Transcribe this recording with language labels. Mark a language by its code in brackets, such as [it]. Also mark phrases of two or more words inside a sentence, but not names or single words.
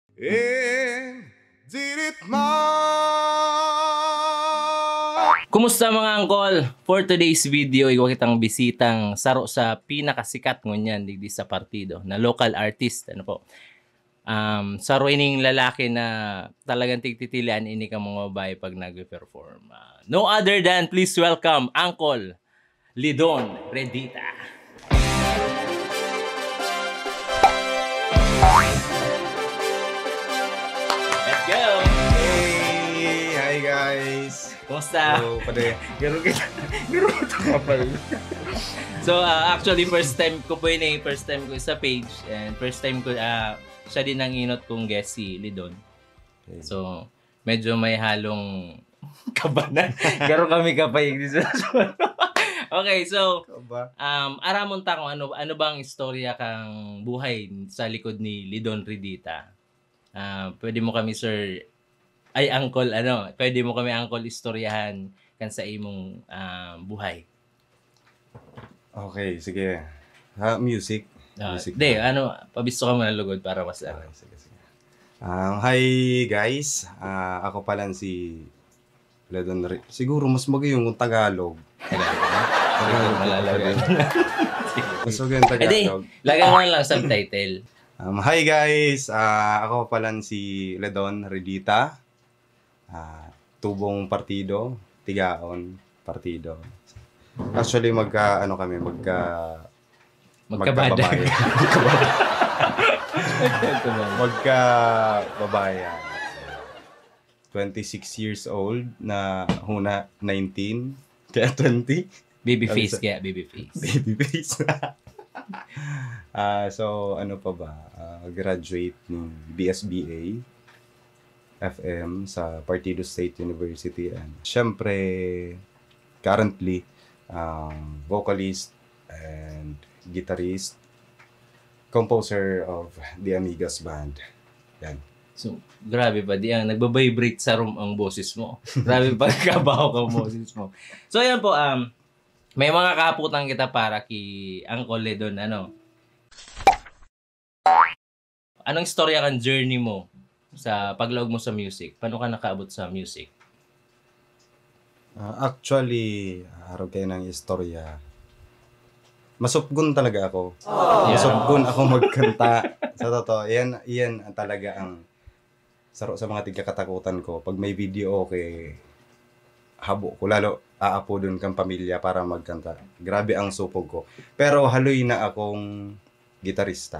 [en] And did it [bik] Kumusta mga angkol? [en] For today's video, [bik] ikaw kitang bisitang saro sa pinakasikat ngunyan digdi sa partido na local artist. [tl] Ano po? [bik] Saro ining lalaki na talagang tigtitilian ini ka mga babae pag nag-perform. [en] No other than please welcome Uncle Lidon Redita. Let's go! Hey! Hi guys! [bik] Kumusta? So, pade, garo kita kapal. [en] So, actually, first time [bik] ko sa page [en] and first time [bik] ko, siya din ang inot kong guest si Lidon. [en] Okay. [bik] So, medyo may halong kabanan. Garo kami kapayag dito. Okay, so, aramon ta [tl] kung ano bang [bik] istorya kang buhay sa likod ni Lidon Redita. Pwede mo kami, sir, pwede mo kami uncle istoryahan kan sa imong buhay. [tl] Okay, sige. [en] Music. Music. [bik] Pabisto ka muna lugod para mas [tl] Okay, sige. [en] Hi guys. [tl] Ako pala si Lidon Redita. [bik] Siguro mas magayong kung Tagalog. [tl] Malalagay. [bik] Mas magayong Tagalog. [tl] Lagyan mo lang subtitle. Hi guys. Ako pala si Lidon Redita. [bik] Tubong partido, tigaon partido. [en] Actually [tl] Magkababayan. Magkababayan. [bik] 26 years old na huna 19 kaya 20 [en] Babyface. [tl] babyface. So ano pa ba, graduate ng BSBA FM sa Partido State University, and syempre [en] currently vocalist and guitarist, composer of the Amigas Band. [tl] Yan. So, grabe pa. [bik] Nagbabibrate sa room ang boses mo. Grabe pa kabaho ka boses mo. [tl] So, yan po. [bik] May mga kaputan kita para kay Uncle Lidon. Anong istorya kang journey mo sa paglaog mo sa music? [tl] Paano ka nakaabot sa music? [bik] Actually, araw kayo ng istorya. Masupgun talaga ako. [en] Yeah. [bik] Masupgun ako magkanta. Sa totoo, yan talaga ang saro sa mga tigkakatakutan ko. Pag may video okay, habo ko. Lalo, aapo dun kang pamilya para magkanta. Grabe ang supog ko. Pero haloy na akong gitarista.